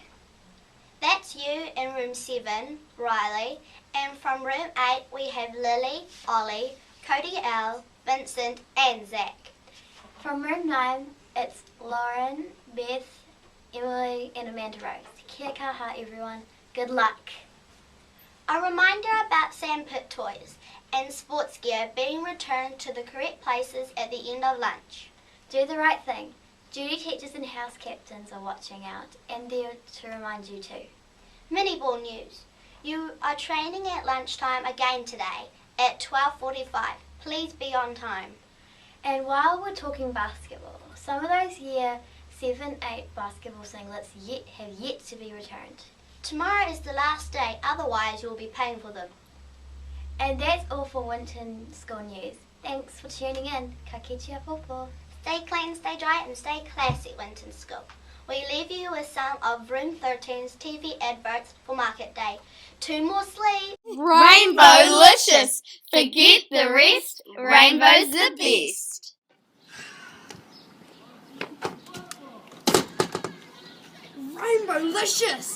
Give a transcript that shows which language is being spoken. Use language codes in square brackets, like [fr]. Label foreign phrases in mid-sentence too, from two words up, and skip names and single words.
[en] That's you in room 7, Riley, and from room 8 we have Lily, Ollie, Cody L, Vincent and Zach. From room 9 it's Lauren, Beth, Emily and Amanda Rose. [mi] Kia kaha [en] everyone, good luck. A reminder about sandpit toys and sports gear being returned to the correct places at the end of lunch. Do the right thing. Duty teachers and house captains are watching out and there to remind you too. Mini ball news. You are training at lunchtime again today at 12:45. Please be on time. And while we're talking basketball, some of those Year 7-8 basketball singlets have yet to be returned. Tomorrow is the last day, otherwise you'll be paying for them. And that's all for Winton School News. Thanks for tuning in. [mi] Ka kitea popo. [en] Stay clean, stay dry and stay classy, Winton School. We leave you with some of Room 13's TV adverts for Market Day. 2 more sleep. Rainbow-licious. Forget the rest. Rainbow's the best. Rainbow-licious.